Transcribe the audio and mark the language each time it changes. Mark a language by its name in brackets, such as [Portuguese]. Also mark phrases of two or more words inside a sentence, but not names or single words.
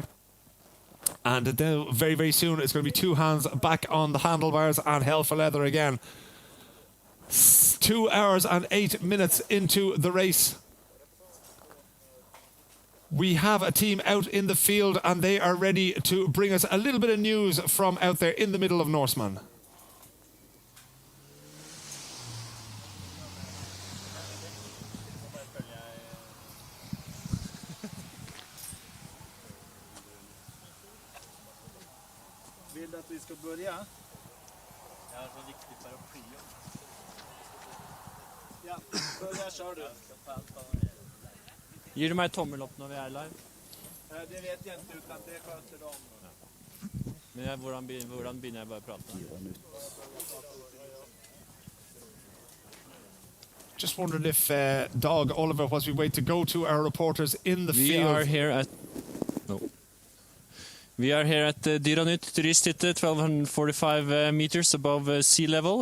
[English] And then very, very soon it's going to be 2 hands back on the handlebars and hell for leather again. 2 hours and 8 minutes into the race. We have a team out in the field and they are ready to bring us a little bit of news from out there in the middle of Norseman. [Swedish] Vill du att vi ska börja? Jag har så riktig paraply. Ja, börja kör du. [Norwegian] Gir du meg tommel opp når vi er live? [Swedish] Det vet jag inte, utan det sköter de. [Norwegian] Men hvordan begynner jeg bare å prate? [English] Just wondered if Dag Oliver, as we wait to go to our reporters in the field. We are here at Dyranytt turisthytte, 1245 meters above sea level.